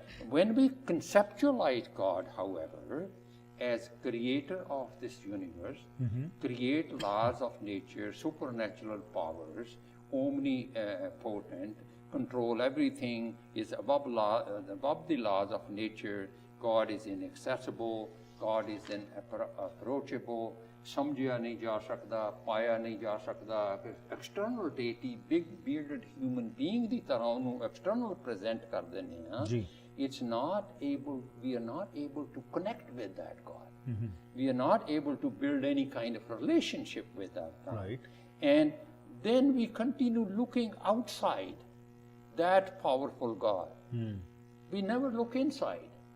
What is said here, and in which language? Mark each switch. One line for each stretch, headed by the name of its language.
English: When we conceptualize God, however, as creator of this universe, create laws of nature, supernatural powers, omnipotent, control everything, is above the laws of nature. God is inaccessible, God is inapproachable,
Punjabi: ਸਮਝਿਆ ਨਹੀਂ ਜਾ ਸਕਦਾ, ਪਾਇਆ ਨਹੀਂ ਜਾ ਸਕਦਾ.
English: external deity big bearded human being
Punjabi: ਦੀ ਤਰ੍ਹਾਂ ਉਹਨੂੰ
English: external present
Punjabi: ਕਰ ਦਿੰਦੇ ਆ.
English: It's not able, we are not able to connect with that God. We are not able to build any kind of relationship with that God. Right. And then we continue looking outside that powerful God. We never look inside.